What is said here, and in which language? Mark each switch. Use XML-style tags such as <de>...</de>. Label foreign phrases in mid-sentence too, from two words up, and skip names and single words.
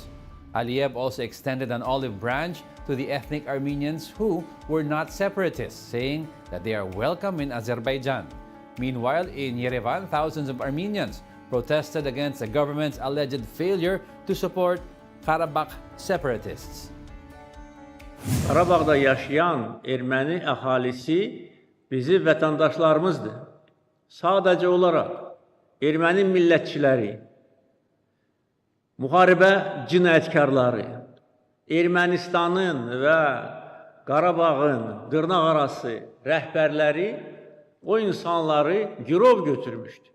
<en>Aliyev also extended an olive branch to the ethnic Armenians who were not separatists, saying that they are welcome in Azerbaijan. Meanwhile, in Yerevan, thousands of Armenians protested against the government's alleged failure to support Karabakh separatists.</en> <az>Karabağda yaşayan Erməni əhalisi bizim vətəndaşlarımızdır. Sadəcə olaraq Erməni millətçiləri, müharibə cinayətkarları, Ermənistanın və Qarabağın dırnaqarası rəhbərləri o insanları girov götürmüşdü.</az>